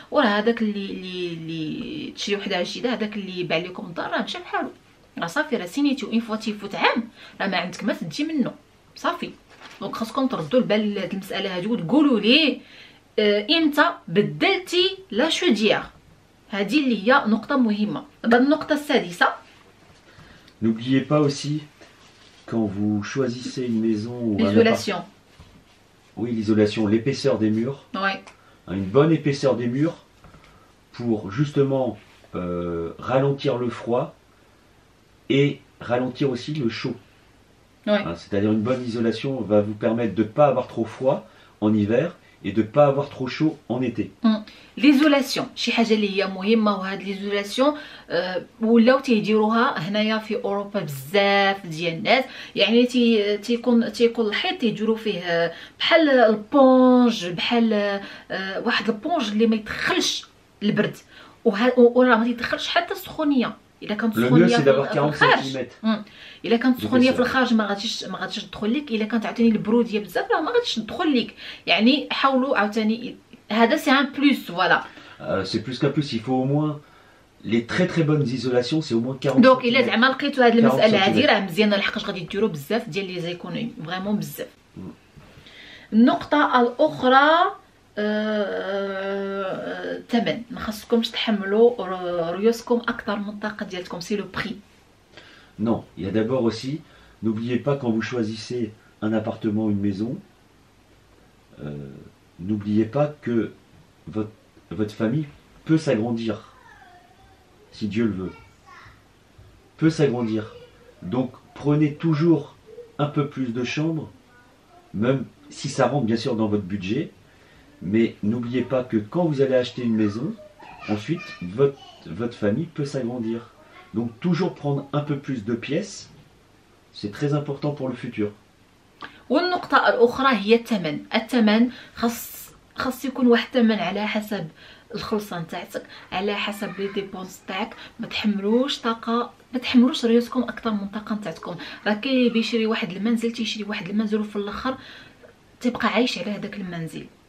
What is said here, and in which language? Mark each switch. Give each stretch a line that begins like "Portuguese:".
Arabic: وراه هذاك اللي تشري وحده جديده هذاك اللي باع لكم الدار راه مشى بحالو، راه صافي راه سينيتو. اون فوا تيفوت عام راه ما عندك ما تدي منه صافي. دونك خاصكم تردوا البال لهاد المساله هادي وتقولوا لي امتى بدلتي لا شوديير. هذه اللي هي نقطه مهمه. دابا النقطه السادسه،
French: n'oubliez pas aussi quand vous choisissez une maison ou un l'isolation. Oui, l'isolation, l'épaisseur des murs. Ouais. Une bonne épaisseur des murs pour justement ralentir le froid et ralentir aussi le chaud. Ouais. Hein, c'est-à-dire une bonne isolation va vous permettre de ne pas avoir trop froid en hiver et de ne pas avoir trop chaud en été.
Arabic: ليزولاسيون شي حاجه اللي هي مهمه، وهاد ليزولاسيون ولاو تيديروها هنايا في اوروبا بزاف ديال الناس. يعني تيكون الحيط تيديروا فيه بحال البونج، بحال واحد البونج اللي ما يدخلش البرد وراه ما يدخلش حتى السخونيه. الا كانت السخونيه في الخارج الا كانت السخونيه في الخارج ما غاديش تدخل لك. الا كانت عاوتاني البروديه بزاف راه ما غاديش تدخل لك. يعني حاولوا عاوتاني هذا
French: سي ان بلوس.
Arabic: فوالا
French: c'est plus qu'un plus, il faut au moins les très bonnes isolations, c'est au moins 40
Arabic: دونك الا زعما لقيتوا هذه المساله هذه راه مزيانه، لحقاش غادي ديروا بزاف ديال لي زيكونومي فريمون بزاف. النقطه الاخرى الثمن. ما خاصكمش تحملوا ريوسكم اكثر من الطاقه ديالكم،
French: سي لو بري. Non, il y a d'abord aussi, n'oubliez pas quand vous choisissez un appartement, une maison, n'oubliez pas que votre famille peut s'agrandir, si Dieu le veut, peut s'agrandir. Donc prenez toujours un peu plus de chambres, même si ça rentre bien sûr dans votre budget, mais n'oubliez pas que quand vous allez acheter une maison, ensuite votre famille peut s'agrandir. Donc toujours prendre un peu plus de pièces, c'est très important pour le futur.
Arabic: والنقطة الأخرى هي الثمن خاص يكون واحد الثمن على حسب الخلصة نتاعك، على حسب لي ديبونس تاعك. ما تحملوش طاقة، ما تحملوش ريوسكم أكثر من الطاقة نتاعكم. راه كاين اللي بيشري واحد المنزل تيشري واحد المنزل وفي الآخر تبقى عايش على هذاك المنزل.